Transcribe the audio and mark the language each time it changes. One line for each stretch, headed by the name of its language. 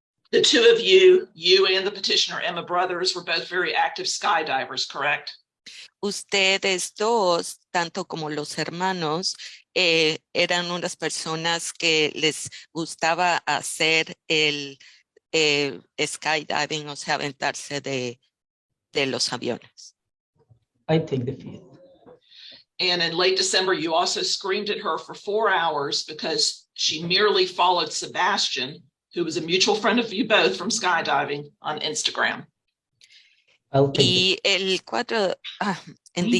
English: The two of you and the petitioner, Emma Brothers, were both very active skydivers, correct?
Spanish: Ustedes dos, tanto como los hermanos, eran unas personas que les gustaba hacer el skydiving, o sea, aventarse de los aviones.
English: I take the fifth. And in late December, you also screamed at her for 4 hours because she merely followed Sebastian, who was a mutual friend of you both from skydiving, on Instagram. I'll take
Spanish: Y el 4, en
English: He